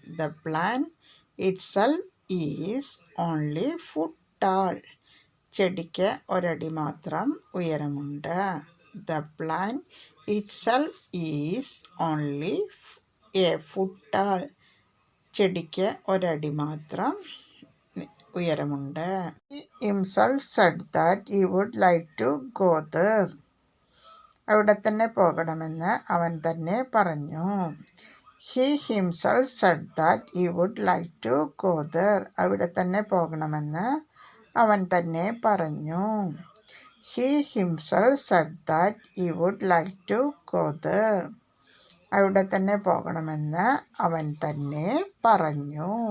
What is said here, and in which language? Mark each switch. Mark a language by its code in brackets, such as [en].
[en] The plan itself is only foot tall. [ml] ചെടിക്ക് ഒരടി മാത്രം ഉയരമുണ്ട്. [en] The plan itself is only a foot tall. [ml] ചെടിക്ക് ഒരടി മാത്രം ഉയരമുണ്ട്. [en] He himself said that he would like to go there. [ml] അവിടെ തന്നെ പോകണമെന്ന് അവൻ തന്നെ പറഞ്ഞു. [en] He himself said that he would like to go there. [ml] അവിടെ തന്നെ പോകണമെന്ന് അവൻ തന്നെ പറഞ്ഞു. [en] He himself said that he would like to go there. [ml] അവിടെ തന്നെ പോകണമെന്ന് അവൻ തന്നെ പറഞ്ഞു.